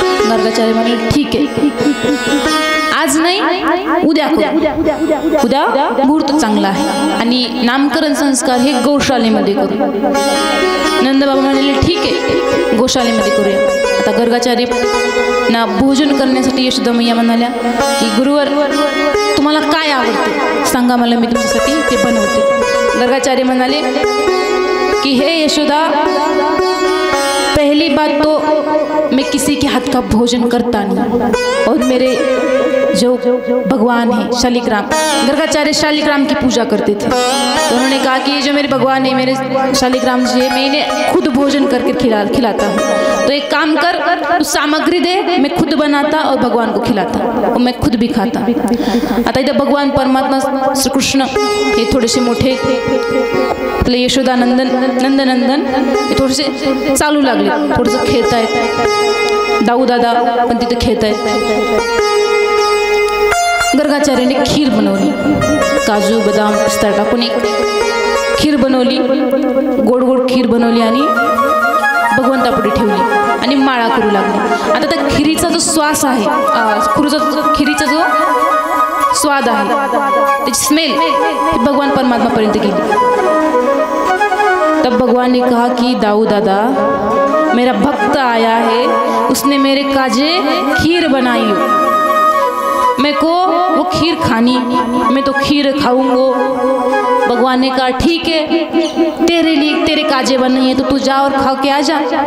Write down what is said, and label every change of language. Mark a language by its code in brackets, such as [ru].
[mr] गर्गाचार्य म्हणाले ठीक आहे, आज नाही उद्या करू, उद्या मुहूर्त चांगला आहे आणि नामकरण संस्कार हे गौशालेमध्ये करू। नंदबाबा म्हणाले ठीक आहे, गौशालेमध्ये करूया। आता गर्गाचार्य ना भोजन करण्यासाठी यशोदा मैया म्हणाल्या की गुरुवर तुम्हाला काय आवडते सांगा मला, मी तुमच्यासाठी ते बनवते। [hi] गर्गाचार्य [mr] म्हणाले [hi] कि हे यशोदा, पहली बात तो मैं किसी के हाथ का भोजन करता नहीं और मेरे जो भगवान है शालिग्राम, गर्गाचार्य शालिग्राम की पूजा करते थे। तो उन्होंने कहा कि ये जो मेरे भगवान है, मेरे शालिग्राम जी है, मैं इन्हें खुद भोजन करके खिलाता हूँ। तो एक काम कर, तू सामग्री दे, मैं खुद बनाता और भगवान को खिलाता और मैं खुद भी खाता। [mr] आता इथं भगवान परमात्मा श्रीकृष्ण हे थोडेसे मोठे आपले नंदनंदन हे थोडेसे चालू लागले, थोडंसं खेळतायत। दाऊ दादा पण तिथे खेळतायत। गर्गाचार्याने खीर बनवली, काजू बदाम पिस्ता टाकून एक खीर बनवली, गोड गोड खीर बनवली आणि भगवंतापुढे ठेवली आणि माळा करू लागली। आता त्या खिरीचा जो श्वास आहे, खिरीचा जो स्वाद आहे, त्याची स्मेल भगवान परमात्मापर्यंत गेली। [hi] तब भगवान ने कहा कि दाऊ दादा, मेरा भक्त आया है, उसने मेरे काजे खीर बनाई, मेरे को वो खीर खानी, मैं तो खीर खाऊंगा। भगवान ने कहा ठीक है, तेरे लिए तेरे काजे बनाई है तो तू जा और खा के आ जा।